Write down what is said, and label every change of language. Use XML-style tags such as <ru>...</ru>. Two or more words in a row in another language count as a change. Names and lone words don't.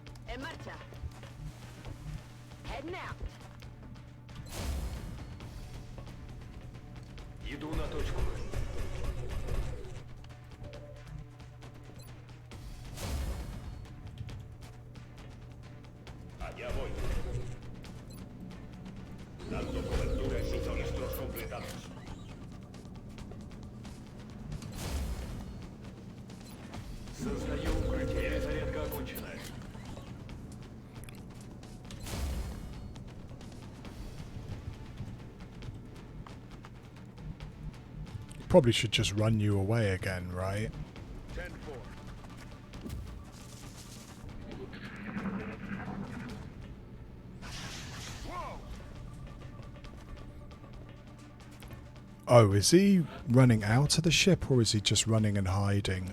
<es>En marcha.</es> <en>Heading out.</en> <ru>Иду на точку.</ru> <es>Allá voy. Dando cobertura en suministros completados.</es> <ru>Создаю укрытие. Перезарядка окончена.</ru> <en>Probably should just run you away again, right? 10-4. Oh, is he running out of the ship or is he just running and hiding?</en>